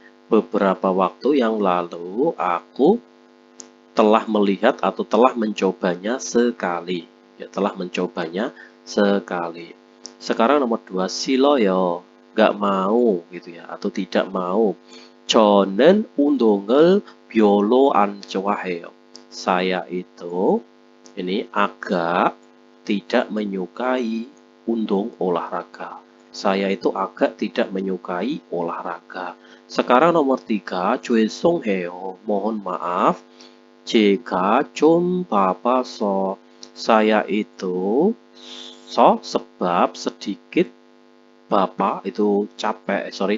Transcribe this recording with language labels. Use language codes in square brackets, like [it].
[id] Beberapa waktu yang lalu aku telah melihat atau telah mencobanya sekali. Ya, telah mencobanya sekali. Sekarang nomor 2, [ko] 싫어요, [id] nggak mau gitu ya, atau tidak mau. [ko] 저는 운동을 별로 안 좋아해요. [id] Saya itu ini agak tidak menyukai 운동 olahraga. Saya itu agak tidak menyukai olahraga. Sekarang nomor 3, [ko] 죄송해요, [id] mohon maaf. [ko] 제가 좀 바빠서. [id] Saya itu sebab sedikit bapak itu capek.